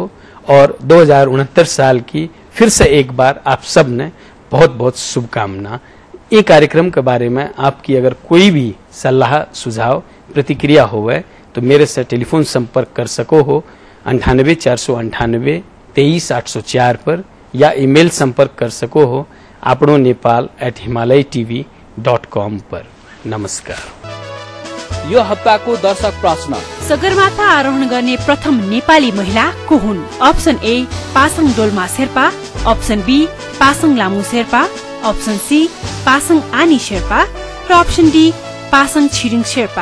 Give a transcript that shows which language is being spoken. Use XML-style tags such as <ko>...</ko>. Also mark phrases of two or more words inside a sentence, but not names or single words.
<hi>और 2069 साल की फिर से एक बार आप सब ने बहुत बहुत शुभकामना। ये कार्यक्रम के बारे में आपकी अगर कोई भी सलाह सुझाव प्रतिक्रिया होवे तो मेरे से टेलीफोन संपर्क कर सको हो 98 498 23 804 पर, या ईमेल संपर्क कर सको हो आपनो nepal@himalaytv.com पर। नमस्कार।</hi> <ne>यो हप्ताको दर्शक प्रश्न, सगरमाथा आरोहण गर्ने प्रथम नेपाली महिला को हुन्?</ne> <en>option A</en> <ne>पासाङ डोल्मा शेर्पा,</ne> <en>option B</en> <ne>पासाङ लामु शेर्पा,</ne> <en>option C</en> <ne>पासाङ आनी शेर्पा र</ne> <en>option D</en> <ne>पासाङ छिरिङ शेर्पा।</ne>